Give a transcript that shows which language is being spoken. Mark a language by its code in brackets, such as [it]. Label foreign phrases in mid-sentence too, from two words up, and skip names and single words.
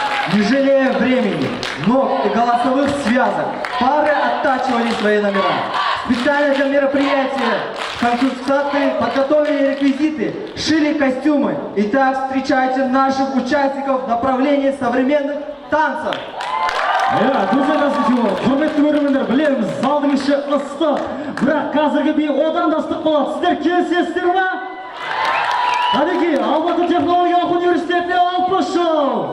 [ru] Не жалея времени, ног и голосовых связок, пары оттачивали свои номера. Специально для мероприятия консультанты подготовили реквизиты, шили костюмы. Итак, встречайте наших участников в направлении современных танцев. Друзья, здравствуйте, [kk] құрметті көрермендер, білеміз, залдың іші ыстық, бірақ қазіргі би одан да ыстық болады. Сіздер келісесіздер ма? Кәдеки, Алматы технологиялық университетіне алпыс жыл.